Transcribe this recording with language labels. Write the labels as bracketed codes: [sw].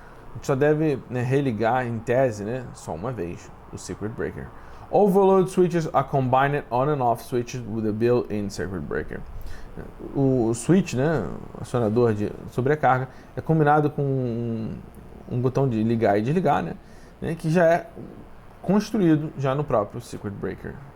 [pt] A gente só deve, né, religar em tese, né, só uma vez o circuit breaker. [en] Overload switches are combined on and off switches with a built-in circuit breaker. [pt] O switch, né, o acionador de sobrecarga, é combinado com um botão de ligar e desligar, né, que já é construído já no próprio circuit breaker.